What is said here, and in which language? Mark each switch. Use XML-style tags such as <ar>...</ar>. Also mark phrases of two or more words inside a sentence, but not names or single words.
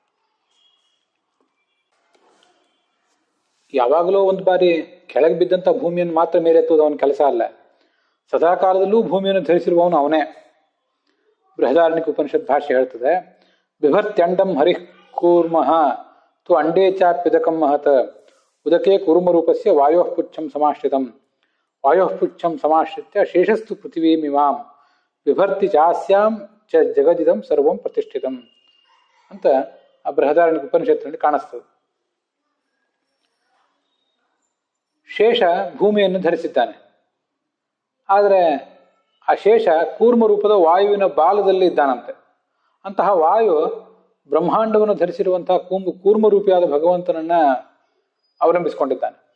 <kn>ಯಾವಾಗಲೂ ಒಂದು ಬಾರಿ ಕೆಳಗೆ ಬಿದ್ದಂಥ ಭೂಮಿಯನ್ನು ಮಾತ್ರ ಮೇಲೆತ್ತುವುದು ಅವನ ಕೆಲಸ ಅಲ್ಲ. ಸದಾಕಾಲದಲ್ಲೂ ಭೂಮಿಯನ್ನು ಧರಿಸಿರುವವನು ಅವನೇ. ಬೃಹದಾರಣ್ಯಕ ಉಪನಿಷತ್ ಭಾಷೆ ಹೇಳ್ತದೆ,</kn> <sa>ಬಿಭರ್ತ್ಯಂಡಂ ಹರಿಃ ಕೂರ್ಮಃ ತು ಅಂಡೇ ಚಾಪ್ಯುದಕಂ ಮಹತ್ ಉದಕೆ ಕೂರ್ಮರೂಪಸ್ಯ ವಾಯೋಃ ಪುಚ್ಛಂ ಸಮಾಶ್ರಿತಂ ವಾಯೋಃ ಪುಚ್ಛಂ ಸಮಾಶ್ರಿತ್ಯ ಶೇಷಸ್ತು ಪೃಥಿವೀಮಿಮಾಂ ಬಿಭರ್ತಿ ಚಾಸ್ಯಾಂ ಚ ಜಗದಿದಂ ಸರ್ವಂ ಪ್ರತಿಷ್ಠಿತಂ</sa> <kn>ಅಂತ ಆ ಬೃಹದಾರಣ್ಯಕ ಉಪನಿಷತ್ತಿನಲ್ಲಿ ಕಾಣಿಸ್ತದೆ. ಶೇಷ ಭೂಮಿಯನ್ನು ಧರಿಸಿದ್ದಾನೆ. ಆದರೆ ಆ ಶೇಷ ಕೂರ್ಮ ರೂಪದ ವಾಯುವಿನ ಬಾಲದಲ್ಲಿ ಇದ್ದಾನಂತೆ. ಅಂತಹ ವಾಯು ಬ್ರಹ್ಮಾಂಡವನ್ನು ಧರಿಸಿರುವಂತಹ ಕೂರ್ಮರೂಪಿಯಾದ ಭಗವಂತನನ್ನ ಅವಲಂಬಿಸಿಕೊಂಡಿದ್ದಾನೆ.</kn>